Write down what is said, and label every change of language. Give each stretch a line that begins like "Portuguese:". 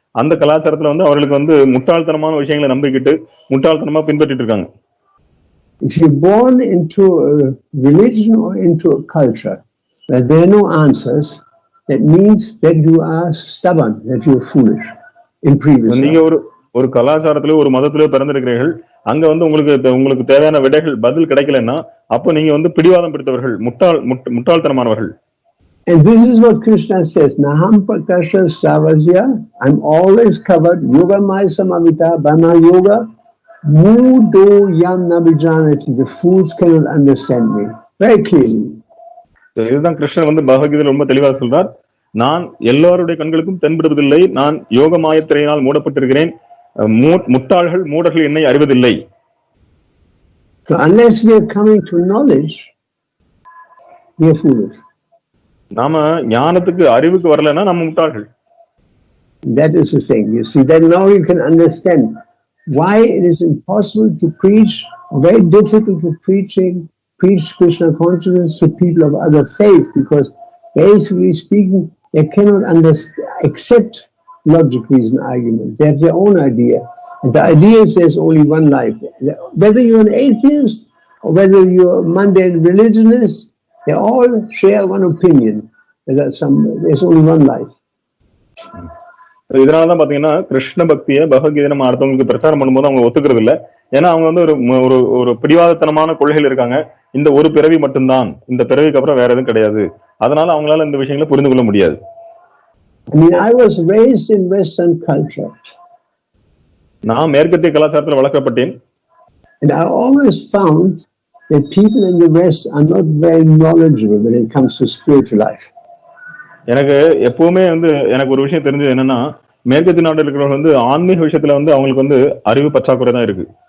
Tamil: அந்த கலாச்சாரத்துல வந்து அவர்களுக்கு வந்து முட்டாள்தனமான விஷயங்களை நம்பிக்கிட்டு முட்டாள்தனமா பின்பற்றிட்டு இருக்காங்க.
English: If you're born into a religion or into a culture where there are no answers, that means that you are stubborn, that you're foolish in previous life.
Tamil: நீங்க ஒரு கலாச்சாரத்திலோ ஒரு மதத்திலோ பிறந்திருக்கிறீர்கள், அங்க வந்து உங்களுக்கு தேவையான விடைகள் பதில் கிடைக்கலன்னா அப்ப நீங்க வந்து பிடிவாதம் பிடித்தவர்கள், முட்டாள்தனமானவர்கள்.
English: And this is what Krishna says,
Sanskrit: Naham Prakasha Savasya,
English: I'm always covered,
Sanskrit: Yoga Maya Samavita,
English: by my yoga,
Sanskrit: Mudo Yam Nabijanati,
English: the fools cannot understand me. Very clearly.
Tamil: இதுதான் கிருஷ்ணன் வந்து பகவத்கீதையில ரொம்ப தெளிவாக சொல்றார். நான் எல்லாருடைய கண்களுக்கும் தென்படுவதில்லை, நான் யோக மாயத்திரையினால் மூடப்பட்டிருக்கிறேன், முட்டாள்கள் மூடர்கள் என்னை அறிவதில்லை.
English: So unless we are coming to knowledge, we are foolish.
Tamil: நாம ஞானத்துக்கு அறிவுக்கு வரலன்னா நம்ம முட்டாள்கள்.
English: That is the thing. You see, then now you can understand why it is impossible to preach, very difficult to preach Krishna consciousness to people of other faith, because basically speaking, they cannot accept logic, reason, argument. They have their own idea. And the idea is there's only one life. Whether you're an atheist or whether you're a mundane religionist, they all share one opinion. There's only one life.
Tamil: இதனாலதான் பாத்தீங்கன்னா கிருஷ்ண பக்தியை பகவத்கீதை நம்ம அடுத்தவங்களுக்கு பிரச்சாரம் பண்ணும்போது அவங்க ஒத்துக்கிறது இல்ல. ஏன்னா அவங்க வந்து ஒரு ஒரு பிடிவாதத்தனமான கொள்கையில் இருக்காங்க. இந்த ஒரு பிறவி மட்டும்தான், இந்த பிறவிக்கு அப்புறம் வேற எதுவும் கிடையாது. அதனால அவங்களால இந்த விஷயங்களை புரிந்து கொள்ள முடியாது.
English: I was raised in Western culture.
Tamil: நான் மேற்கத்திய கலாச்சாரத்தில் வளர்க்கப்பட்டேன்.
English: And I always found that people in the West are not very knowledgeable when it comes to spiritual life.
Tamil: எனக்கு எப்பவுமே வந்து எனக்கு ஒரு விஷயம் தெரிஞ்சது என்னன்னா, மேற்கத்திய நாட்டில் இருக்கிறவங்க வந்து ஆன்மீக விஷயத்துல வந்து அவங்களுக்கு வந்து அறிவு பற்றாக்குறை தான் இருக்கு.